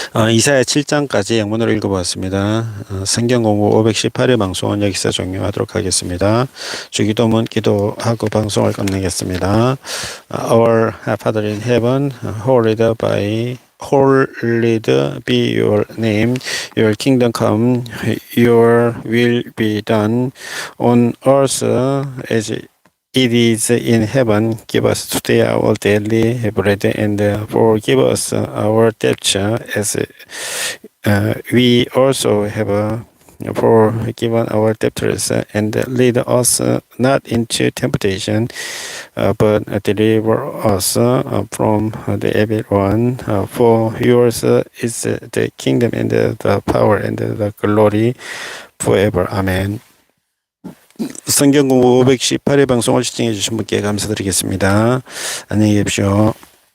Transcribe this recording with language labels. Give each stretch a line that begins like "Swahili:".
Korean: 이사야 7장까지 영문으로 읽어보았습니다. 성경공부 518회 방송은 여기서 종료하도록 하겠습니다. 주기도문 기도하고 방송을 끝내겠습니다.
English: Our Father in heaven, hallowed be your name. Your kingdom come, your will be done on earth as it is in heaven. Give us today our daily bread, and forgive us our debts as we also have forgiven our debtors, and lead us not into temptation, but deliver us from the evil one. For yours is the kingdom and the power and the glory forever. Amen.
Korean: 성경공부 518회 방송을 시청해 주신 분께 감사드리겠습니다. 안녕히 계십시오.